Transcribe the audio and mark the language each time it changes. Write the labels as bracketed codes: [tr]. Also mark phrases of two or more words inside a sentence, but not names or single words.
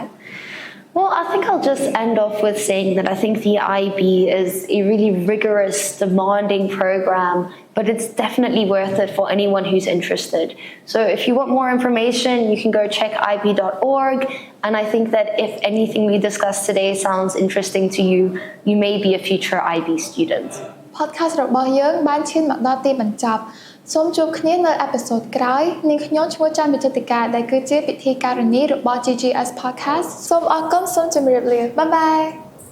[en] Well, I think I'll just end off with saying that I think the IB is a really rigorous, demanding program, but it's definitely worth it for anyone who's interested. So if you want more information, you can go check ib.org. And I think that if anything we discussed today sounds interesting to you, you may be a future IB student. [km] Podcast របស់យើងបានឈានមកដល់ទីបញ្ចប់សូមជួបគ្នានៅអេពីសូតក្រោយនាងខ្ញុំឈ្មោះចាន់វិចិត្រការដែលគឺជាពិធីការនីរបស់ GGS Podcast សូមអរគុណសូមជម្រាបលា [en] bye bye